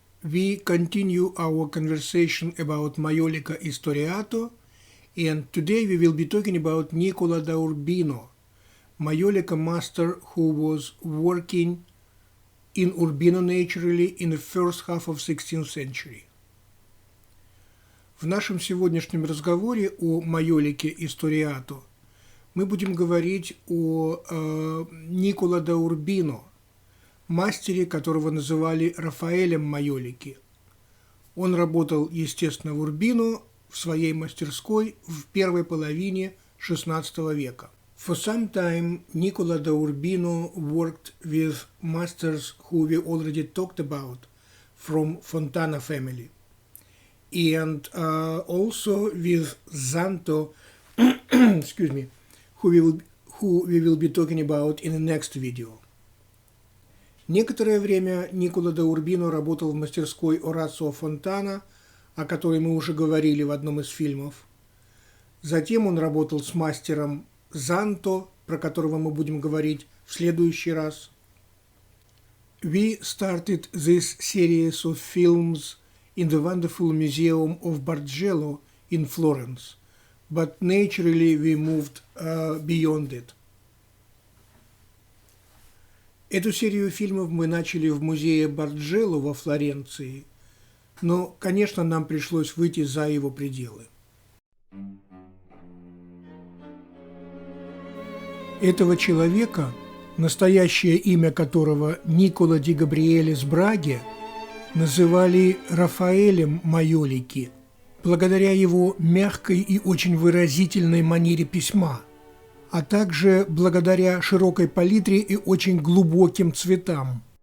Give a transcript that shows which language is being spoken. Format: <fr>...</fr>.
<en>we continue our conversation about Maiolica Istoriato, and today we will be talking about Nicola da Urbino, Maiolica master who was working in Urbino naturally in the first half of 16th century.</en> <ru>В нашем сегодняшнем разговоре о Майолике Историато мы будем говорить о Никола да Урбино, мастере, которого называли Рафаэлем Майолики. Он работал, естественно, в Урбино в своей мастерской в первой половине XVI века.</ru> <en>For some time, Nicola da Urbino worked with masters who we already talked about from Fontana family, and also with Zanto, excuse me, who we will be talking about in the next video.</en> <ru>Некоторое время Никола да Урбино работал в мастерской Орацио Фонтана, о которой мы уже говорили в одном из фильмов. Затем он работал с мастером Занто, про которого мы будем говорить в следующий раз.</ru> <en>We started this series of films in the wonderful museum of Bargello in Florence, but naturally we moved beyond it.</en> <ru>Эту серию фильмов мы начали в музее Барджелло во Флоренции, но, конечно, нам пришлось выйти за его пределы. Этого человека, настоящее имя которого Никола ди Габриэлес Браге, называли Рафаэлем Майолики, благодаря его мягкой и очень выразительной манере письма, а также благодаря широкой палитре и очень глубоким цветам.</ru>